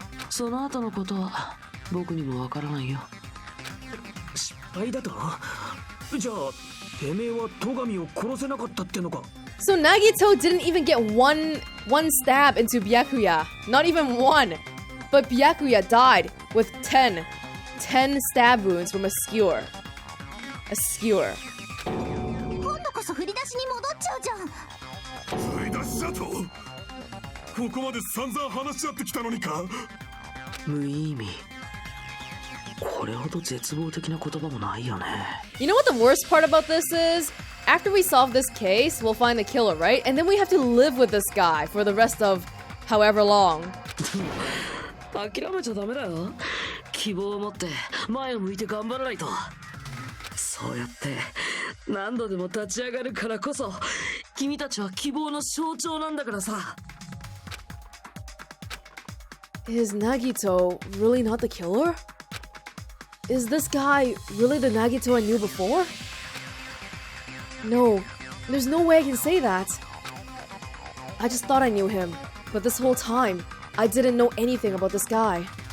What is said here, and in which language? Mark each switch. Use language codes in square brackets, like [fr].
[ja] その後のことは僕にもわからないよ。失敗だと？じゃあてめえは戸上を殺せなかったってのか？ [en] So Nagito didn't even get one stab into Byakuya. Not even one. But Byakuya died with 10 stab wounds from a skewer. A skewer. [ja] 今度こそ振り出しに戻っちゃうじゃん。振り出しだと？ここまで散々話し合ってきたのにか？無意味。これほど絶望的な言葉もないよね。 [en] You know what the worst part about this is? After we solve this case, we'll find the killer, right? And then we have to live with this guy for the rest of however long. [ja] 諦めちゃダメだよ。希望を持って前を向いて頑張らないと。そうやって何度でも立ち上がるからこそ君たちは希望の象徴なんだからさ。 [en] Is Nagito really not the killer? Is this guy really the Nagito I knew before? No, there's no way I can say that. I just thought I knew him, but this whole time, I didn't know anything about this guy.